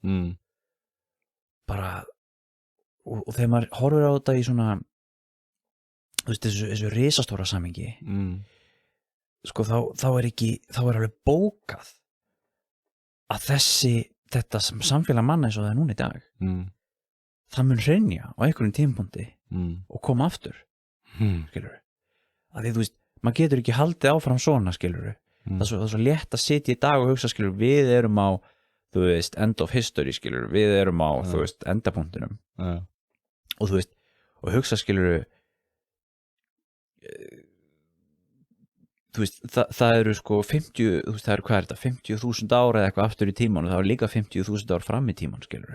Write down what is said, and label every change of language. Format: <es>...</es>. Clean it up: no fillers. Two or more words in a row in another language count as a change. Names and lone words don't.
<is>Bara, og þegar maður horfir á þetta í svona, þú veist, þessu risastóra samhengi, sko, þá er alveg bókað að þetta samfélag manna eins og það er núna í dag, það mun hrynja á einhverjum tímapunkti og koma aftur, skilur. Að því, þú veist, maður getur ekki haldið áfram svona, skilur. Það er svo létt að sitja í dag og hugsa, skilur, við erum á, þú veist,</is> <en>end of history,</en> <is>skilur, við erum á, þú veist, endapunktinum. Og þú veist, og hugsa, skilur, þú veist, það eru sko 50, þú veist, það eru hvað er þetta, 50.000 ára eða eitthvað aftur í tíman og það eru líka 50.000 ár fram í tíman, skilur.</is>